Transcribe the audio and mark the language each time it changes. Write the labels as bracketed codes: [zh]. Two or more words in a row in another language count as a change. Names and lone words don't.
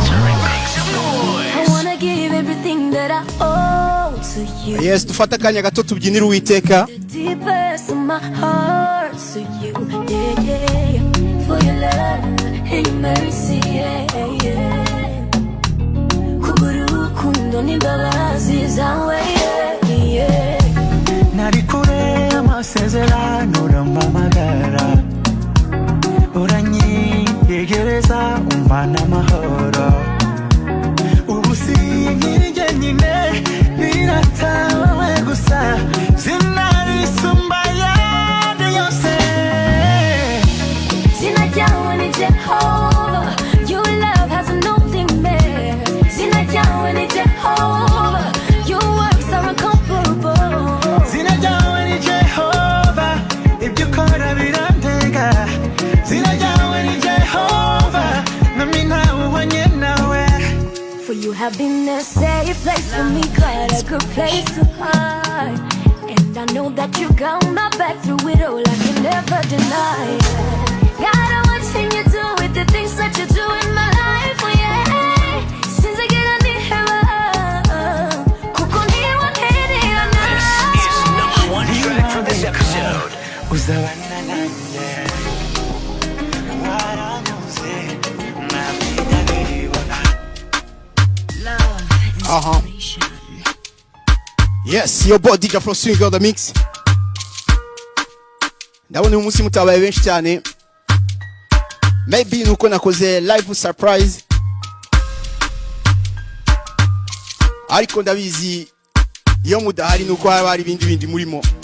[en] I wanna give everything that I owe to you. Yes, [rw] dufate akanya gato tubyinire Uwiteka. [en] Deepest of my heart to you, yeah, yeah. For your love and your mercy, yeah, yeah. [rw] Kubw'urukundo n'imbabazi zawe, [en] yeah, yeah. [rw] Nari kure y'amasezerano, urampamagara. Uranyiyegereza, umpa n'amahoro. Ubu sinkiri jyenyine, nirata wowe gusa. Zina risumba ayandi yose. Zina ryawe ni Jehova. [en] Your love has no limit. [rw] Zina ryawe ni Jehova. [en] Your works are incomparable. [rw] Zina ryawe ni Jehova. Ibyo ukora birantega. Zina ryawe ni Jehova. Nami ntawe uhwanye nawe. [en] For you have been a safe place for me, quite a good place to hide. And I know that you got my back through it all, I can never deny it. God, I watching you do with the things that you do in my life, oh yeah. Since I get on the heaven, [rw] kuko ni wa heri ya [en] This is number one track for this episode. [rw] Uzabana nanjye. Waramuze, ntabwo njya nibona. Aha. [en] Yes, your boy D J Afro Swing on the mix. [rw] Ndabona uyu munsi mutabaye benshi cyane. Maybe nuko nakoze [en] live surprise. [rw] Ariko ndabizi Iyo mudahari, ni uko haba hari ibindi bindi murimo.